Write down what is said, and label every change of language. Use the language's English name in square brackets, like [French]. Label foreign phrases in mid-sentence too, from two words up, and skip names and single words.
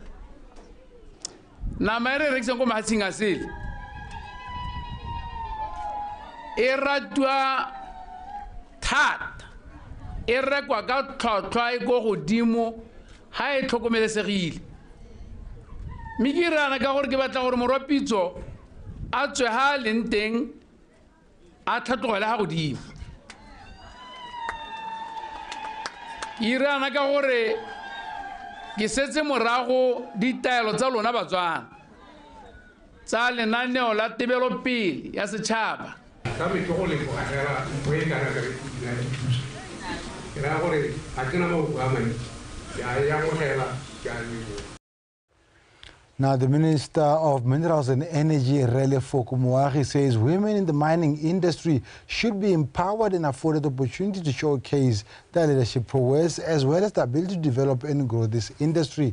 [Tswana] nama re rekisang go mahatshing a sele e ratwa thata e rekwa ka tlhotlhwa e go godimo ha e tlhokomelesegile mme ke rana ka gore ke batla gore morwa Pitso a tswe ha leng teng a tlhatlogela ha godimo ke rana ka gore ke setse morago ditaelo tsa lona Batswana tsa lenaneo la tebelopele ya setšhaba [English] Now, the Minister of Minerals and Energy, Rele Fokumuagi, says women in the mining industry should be empowered and afforded the opportunity to showcase their leadership prowess as well as the ability to develop and grow this industry.